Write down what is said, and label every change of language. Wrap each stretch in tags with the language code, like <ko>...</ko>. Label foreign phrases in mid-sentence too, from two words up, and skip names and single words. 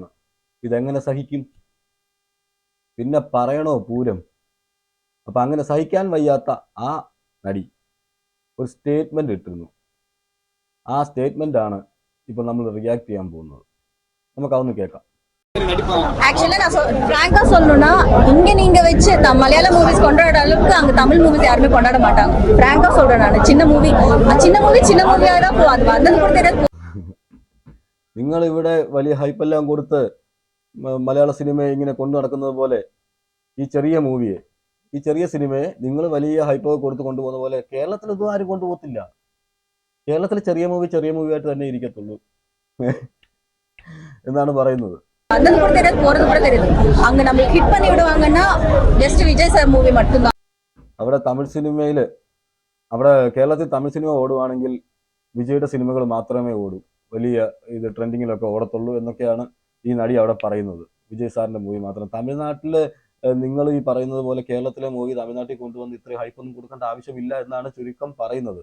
<ml>ഇതെങ്ങനെ സഹിക്കും? പിന്നെ പറയണോ പൂരം? അപ്പം അങ്ങനെ സഹിക്കാൻ വയ്യാത്ത ആ നടി ഒരു സ്റ്റേറ്റ്മെന്റ് ഇട്ടിരുന്നു. ആ സ്റ്റേറ്റ്മെന്റ് ഇപ്പം നമ്മൾ റിയാക്ട് ചെയ്യാൻ പോകുന്നത്. നമുക്കതൊന്ന് കേൾക്കാം.</ml> <ta>ஆக்சுவலா நான் பிராங்கா சொல்லணும்னா இங்க நீங்க வச்சு மலையாள மூவிஸ் கொண்டாடுற அளவுக்கு அங்க தமிழ் மூவிஸ் யாருமே கொண்டாட மாட்டாங்க. பிராங்கா சொல்றேன் நான். சின்ன மூவியா தான் போவாது. வந்தது கூட தெரியாது.</ta> <ml>നിങ്ങൾ ഇവിടെ വലിയ ഹൈപ്പെല്ലാം കൊടുത്ത് മലയാള സിനിമയെ ഇങ്ങനെ കൊണ്ടു നടക്കുന്നത് പോലെ ഈ ചെറിയ സിനിമയെ നിങ്ങൾ വലിയ ഹൈപ്പൊക്കെ കൊടുത്ത് കൊണ്ടുപോകുന്ന പോലെ കേരളത്തിൽ ഇതും ആരും കൊണ്ടുപോകത്തില്ല. കേരളത്തിൽ ചെറിയ മൂവിയായിട്ട് തന്നെ ഇരിക്കത്തുള്ളൂ എന്നാണ് പറയുന്നത്.</ml> <ta>வந்தது கூட தெரியாது, போறது கூட தெரியாது. அங்க நம்ம ஹிட் பண்ணி விடுவாங்கன்னா ஜஸ்ட் விஜய் சார் மூவி மட்டும்தான்.</ta> <ml>അവിടെ കേരളത്തിൽ തമിഴ് സിനിമ ഓടുവാണെങ്കിൽ വിജയുടെ സിനിമകൾ മാത്രമേ ഓടൂ, വലിയ ഇത് ട്രെൻഡിങ്ങിലൊക്കെ ഓടത്തുള്ളൂ എന്നൊക്കെയാണ് ഈ നടി അവിടെ പറയുന്നത്. വിജയ് സാറിന്റെ മൂവി മാത്രം. തമിഴ്നാട്ടിൽ നിങ്ങൾ ഈ പറയുന്നത് പോലെ കേരളത്തിലെ മൂവി തമിഴ്നാട്ടിൽ കൊണ്ടുവന്ന് ഇത്രയും ഹൈപ്പൊന്നും കൊടുക്കേണ്ട ആവശ്യമില്ല എന്നാണ് ചുരുക്കം പറയുന്നത്.</ml>